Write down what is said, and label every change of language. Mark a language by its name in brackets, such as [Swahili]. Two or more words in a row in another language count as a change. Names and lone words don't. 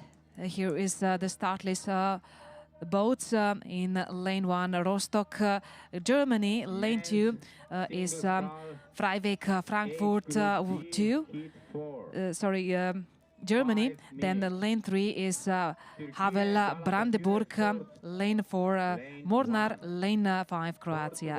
[English] Here is the start list. Boats in lane 1, Rostock, Germany. Lane 2 is Freiweg, Frankfurt 2. Germany. Then lane 3 is Havel, Brandenburg. Lane 4, Mornar. Lane 5, Croatia.